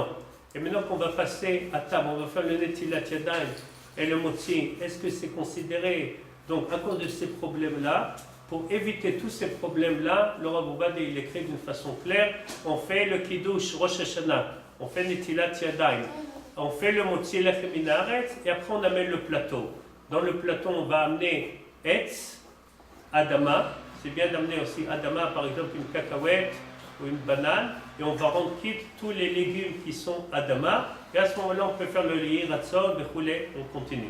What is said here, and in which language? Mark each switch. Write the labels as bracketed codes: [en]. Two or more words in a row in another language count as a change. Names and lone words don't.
[fr] Et maintenant qu'on va passer à table, on va faire le [he] נטילת ידיים [fr] et le motzi, est-ce que c'est considéré? Donc à cause de ces problèmes-là, pour éviter tous ces problèmes-là, le Rav Ovadia il écrit d'une façon claire, on fait le kiddush Rosh Hashanah, on fait [he] נטילת ידיים, [fr] on fait le [he] מוציא לחם מן הארץ [fr] et après on amène le plateau. Dans le plateau on va amener [he] עץ אדמה, [fr] c'est bien d'amener aussi adama par exemple une cacahuète ou une banane, et on va rendre quitte tous les légumes qui sont adama, et à ce moment-là, on peut faire le lihiratzon, le roulé, on continue.